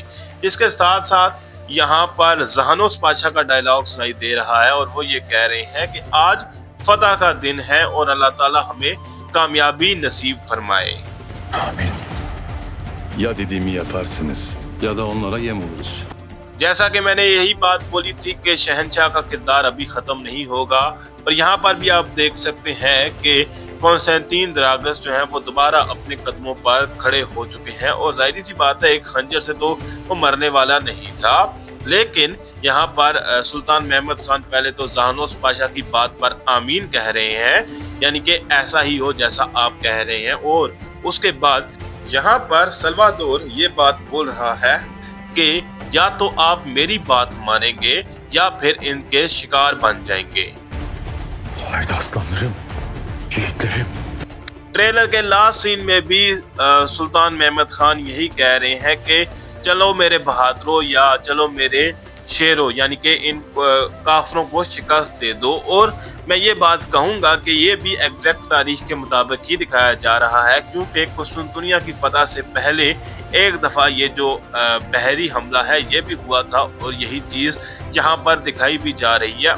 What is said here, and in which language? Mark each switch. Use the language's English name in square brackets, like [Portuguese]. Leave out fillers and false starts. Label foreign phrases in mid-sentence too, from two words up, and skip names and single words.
[Hindi] इसके साथ साथ यहाँ पर जहानोस पाशा का डायलॉग सुनाई दे रहा है और वो ये कह रहे हैं कि आज फतह का दिन है और अल्लाह ताला हमें कामयाबी नसीब फरमाए। [Turkish] Amin. Ya dediğimi yaparsınız ya da onlara yem oluruz. [Hindi] जैसा कि मैंने यही बात बोली थी कि शहनशाह का किरदार अभी ख़त्म नहीं होगा, और यहाँ पर भी आप देख सकते हैं कि कॉन्स्टेंटीन द्रागस जो है वो दोबारा अपने कदमों पर खड़े हो चुके हैं, और जाहिर सी बात है एक खंजर से तो वो मरने वाला नहीं था, लेकिन यहाँ पर सुल्तान महमद खान पहले तो जहानोस पाशा की बात पर आमीन कह रहे हैं, यानी कि ऐसा ही हो जैसा आप कह रहे हैं, और उसके बाद यहाँ पर सल्वादोर ये बात बोल रहा है कि या तो आप मेरी बात मानेंगे या फिर इनके शिकार बन जाएंगे। [Turkish] Haydi aslanlarım, yiğitlerim. [Hindi] ट्रेलर के [English] last scene [Hindi] में भी सुल्तान महमद खान यही कह रहे हैं कि चलो मेरे बहादुरों या चलो मेरे शेरों, यानी कि इन काफरों को शिकस्त दे दो। और मैं ये बात कहूँगा कि ये भी एग्जैक्ट तारीख के मुताबिक ही दिखाया जा रहा है, क्योंकि कुस्तुनतुनिया की फतह से पहले एक दफ़ा ये जो बहरी हमला है ये भी हुआ था, और यही चीज़ यहाँ पर दिखाई भी जा रही है।